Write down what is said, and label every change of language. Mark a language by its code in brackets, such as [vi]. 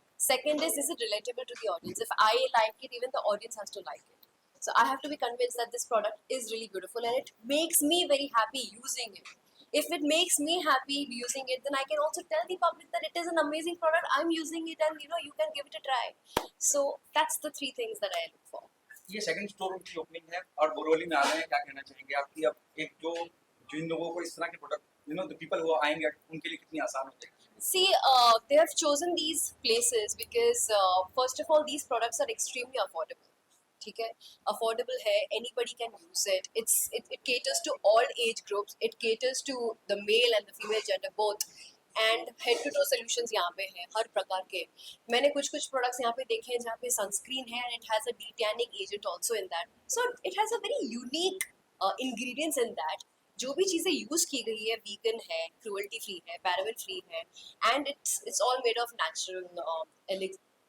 [en] Second is it relatable to the audience? If I like it, even the audience has to like it. So I have to be convinced that this product is really beautiful and it makes me very happy using it. If it makes me happy using it, then I can also tell the public that it is an amazing product. I'm using it, and you can give it a try. So that's the 3 things that I look for. [hi] ये second store की opening है और बोरोली में आ रहे हैं, क्या कहना चाहेंगे आपकी? अब एक जो जिन लोगों को इस तरह के product [en] the people who are eyeing it, [hi] उनके लिए कितनी आसान हो जाएगी? [en] See, they have chosen these places because first of all, these products are extremely affordable. [hi] ठीक है, affordable है, [en] anybody can use it. It caters to all age groups. It caters to the male and the female gender both. And head to toe solutions [hi] यहाँ पे हैं हर प्रकार के. मैंने कुछ products यहाँ पे देखे हैं जहाँ पे sunscreen है [en] and it has a de-tanning agent also in that. So it has a very unique ingredients in that. [hi] जो भी चीज़ें यूज़ की गई है [en] vegan है, cruelty free है, paraben free है, and it's all made of natural elixir.